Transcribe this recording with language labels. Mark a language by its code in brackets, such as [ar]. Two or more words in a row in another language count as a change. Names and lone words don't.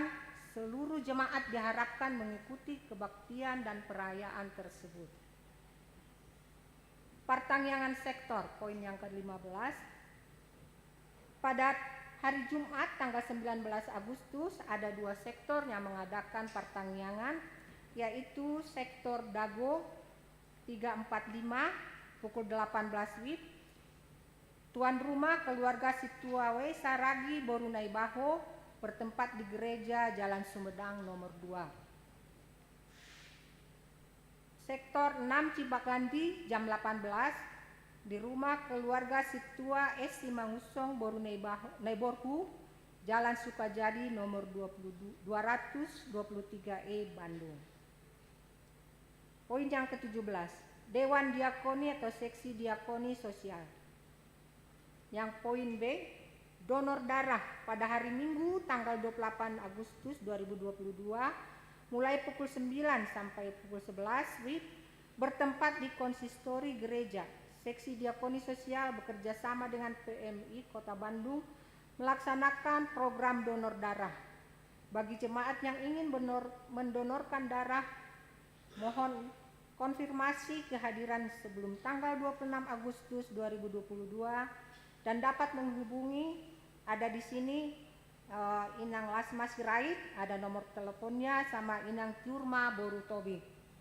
[id] Seluruh jemaat diharapkan mengikuti kebaktian dan perayaan tersebut. Pertangyangan sektor, poin yang ke-15. Pada hari Jumat tanggal 19 Agustus ada 2 sektor yang mengadakan pertangyangan, yaitu sektor Dago 345 pukul 18 WIB. Tuan rumah keluarga Situawe Saragi Borunai Baho bertempat di gereja Jalan Sumedang nomor 2. Sektor 6 Cibagandi jam 18 di rumah keluarga Situa S. Simangusong Borunei Borhu, Jalan Sukajadi nomor 223E Bandung. Poin yang ke-17, Dewan Diakoni atau Seksi Diakoni Sosial. Yang poin B, donor darah pada hari Minggu tanggal 28 Agustus 2022 mulai pukul 9 sampai pukul 11 WIB bertempat di konsistori gereja. Seksi Diakoni Sosial bekerja sama dengan PMI Kota Bandung melaksanakan program donor darah. Bagi jemaat yang ingin mendonorkan darah, mohon konfirmasi kehadiran sebelum tanggal 26 Agustus 2022 dan dapat menghubungi, ada di sini Inang Lasma Sirait, ada nomor teleponnya, sama Inang Tiurma Borutobi.